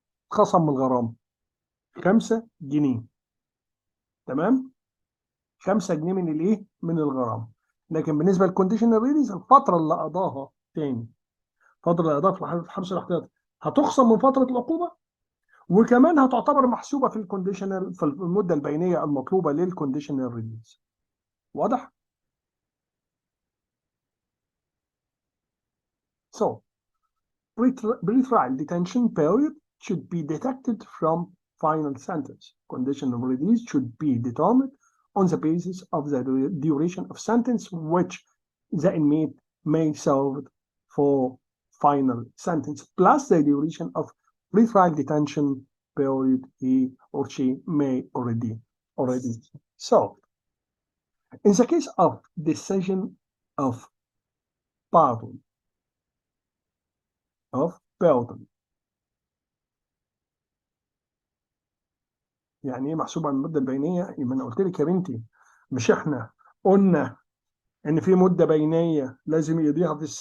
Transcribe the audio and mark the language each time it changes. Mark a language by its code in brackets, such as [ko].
[ar] خصم من الغرامه 5 جنيه. تمام؟ 5 جنيه من الايه؟ من الغرامه. لكن بالنسبه للكونديشنال ريليز الفتره اللي قضاها تاني، الفتره اللي قضاها في الحبس الاحتياطي هتخصم من فتره العقوبه وكمان هتعتبر محسوبه في الكونديشنال في المده البينيه المطلوبه للكونديشنال ريليز. [en] واضح؟ So pre-trial detention period should be deducted from final sentence. Conditional release should be determined on the basis of the duration of sentence which the inmate may serve for final sentence, plus the duration of pre-trial detention period he or she may already serve. In the case of decision of pardon, [ar] يعني ايه محسوب على المده البينيه؟ ما انا قلت لك يا بنتي، مش احنا قلنا ان في مده بينيه لازم يقضيها